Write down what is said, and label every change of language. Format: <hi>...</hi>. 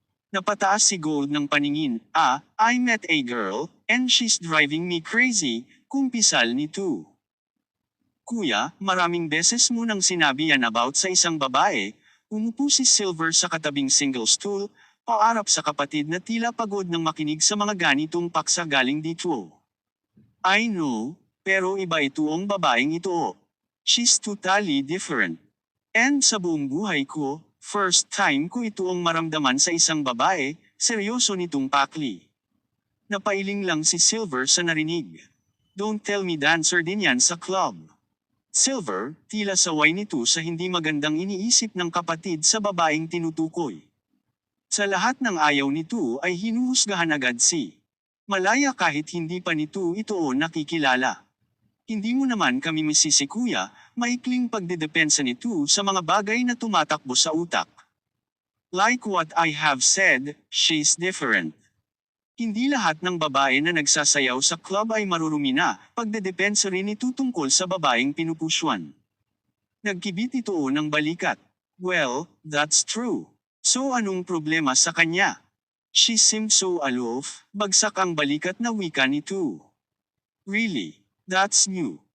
<tl>Napataas si Gold ng paningin,</tl> <en>I met a girl, and she's driving me crazy,</en> <tl>kumpisal nito. Kuya, maraming beses mo nang sinabi yan about sa isang babae, umupo si Silver sa katabing single stool, paarap sa kapatid na tila pagod nang makinig sa mga ganitong paksa galing dito.</tl> <en>I know,</en> <tl>pero iba itoong babaeng ito.</tl> <en>She's totally different.</en> <tl>And sa buong buhay ko, first time ko itoong maramdaman sa isang babae, seryoso nitong pakli. Napailing lang si Silver sa narinig.</tl> <en>Don't tell me</en> <tl>dancer din yan sa club. Silver, tila saway nito sa hindi magandang iniisip ng kapatid sa babaeng tinutukoy. Sa lahat ng ayaw nito ay hinuhusgahan agad si Malaya kahit hindi pa nito ito nakikilala. Hindi mo naman kami misisi kuya, maikling pagdedepensa nito sa mga bagay na tumatakbo sa utak.</tl> <en>Like what I have said, she's different.</en> <tl>Hindi lahat ng babae na nagsasayaw sa club ay marurumi na, pagdedepensa rin ito tungkol sa babaeng pinupuswan. Nagkibit ito ng balikat.</tl> <en>Well, that's true.</en> <tl>So anong problema sa kanya?</tl> <en>She seemed so aloof,</en> <tl>bagsak ang balikat na wika ni Tu.</tl> <en>Really? That's new.</en>